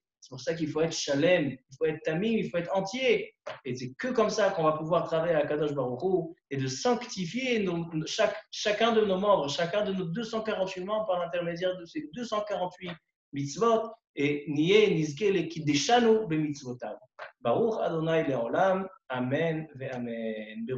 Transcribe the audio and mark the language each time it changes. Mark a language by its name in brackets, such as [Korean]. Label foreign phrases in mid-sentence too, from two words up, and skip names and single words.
[French] C'est pour ça qu'il faut être shalem, il faut être tamim, il faut être entier. Et c'est que comme ça qu'on va pouvoir travailler à [Hebrew] קדוש ברוך הוא [French] et de sanctifier chacun de nos membres, chacun de nos 248 membres par l'intermédiaire de ces 248 mitzvot et [Hebrew] ונהיה נזכה לקדשנו במצותיו. ברוך ה' לעולם אמן ואמן.